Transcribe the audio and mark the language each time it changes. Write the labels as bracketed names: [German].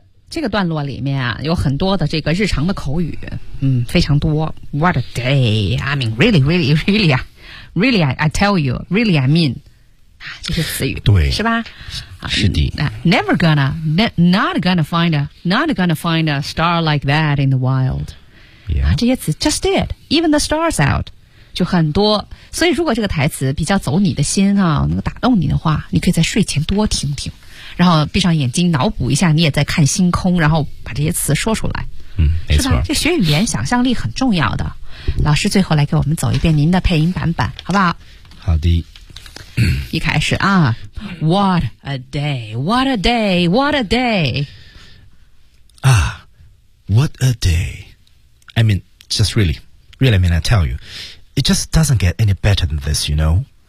[Chinese] 这个段落里面啊，有很多的这个日常的口语，嗯，非常多。 [English] What a day! I mean, really, really, really, really, I tell you, really, I mean, [Chinese] 这些词语，对，是吧？是的。 [English] Never gonna, not gonna find a star like that in the wild. Yeah. [Chinese] 这些词 [English] just did, even the stars out, [Chinese] 就很多。所以如果这个台词比较走你的心啊，能够打动你的话，你可以在睡前多听听，然后闭上眼睛脑补一下你也在看星空，然后把这些词说出来。嗯，没错，这学语言想象力很重要的。老师最后来给我们走一遍您的配音版本好不好？好的。一开始啊 [English] What a day, what a day, what a day. Ah, what a day. I mean, just really, really, I mean, I tell you, it just doesn't get any better than this, you know.